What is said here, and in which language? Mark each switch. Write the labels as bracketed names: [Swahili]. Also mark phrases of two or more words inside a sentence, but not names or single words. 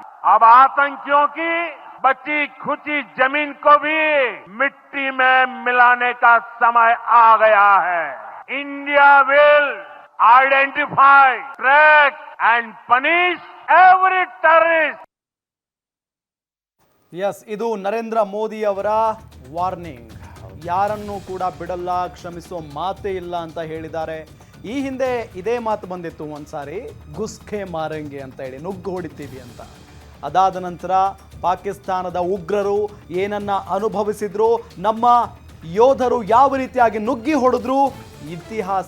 [Hindi] अब आतंकियों की बची खुची जमीन को भी मिट्टी में मिलाने का समय आ गया है. [English] India will identify, track and punish every terrorist. [Kannada] ಎಸ್, ಇದು ನರೇಂದ್ರ ಮೋದಿ ಅವರ ವಾರ್ನಿಂಗ್. ಯಾರನ್ನೂ ಕೂಡ ಬಿಡಲ್ಲ, ಕ್ಷಮಿಸೋ ಮಾತೇ ಇಲ್ಲ ಅಂತ ಹೇಳಿದ್ದಾರೆ. ಈ ಹಿಂದೆ ಇದೇ ಮಾತು ಬಂದಿತ್ತು ಒಂದ್ಸಾರಿ, [Hindi] घुस के मारेंगे [Kannada] ಅಂತ ಹೇಳಿ, ನುಗ್ಗು ಹೊಡಿತೀವಿ ಅಂತ. ಅದಾದ ನಂತರ ಪಾಕಿಸ್ತಾನದ ಉಗ್ರರು ಏನನ್ನ ಅನುಭವಿಸಿದ್ರು, ನಮ್ಮ ಯೋಧರು ಯಾವ ರೀತಿಯಾಗಿ ನುಗ್ಗಿ ಹೊಡೆದ್ರು, ಇತಿಹಾಸ.